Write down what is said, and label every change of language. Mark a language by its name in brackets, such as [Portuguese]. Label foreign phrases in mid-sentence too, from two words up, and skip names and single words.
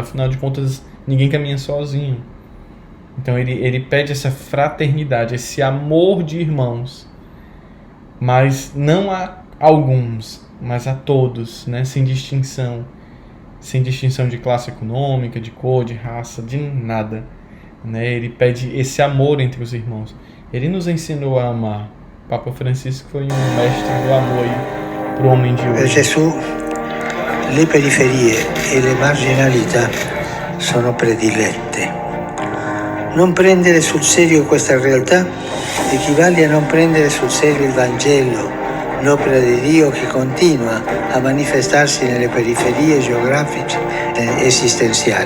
[Portuguese] Afinal de contas, ninguém caminha sozinho. Então ele pede essa fraternidade, esse amor de irmãos, mas não a alguns, mas a todos, sem distinção de classe econômica, de cor, de raça, de nada. Ele pede esse amor entre os irmãos. Ele nos ensinou a amar. Papa Francisco foi um mestre do amor para o homem de hoje. [Italian] Gesù, le periferie e le marginalità sono predilette. Non prendere sul serio questa realtà equivale a non prendere sul serio il Vangelo, l'opera di Dio che continua a manifestarsi nelle periferie geografiche e esistenziali.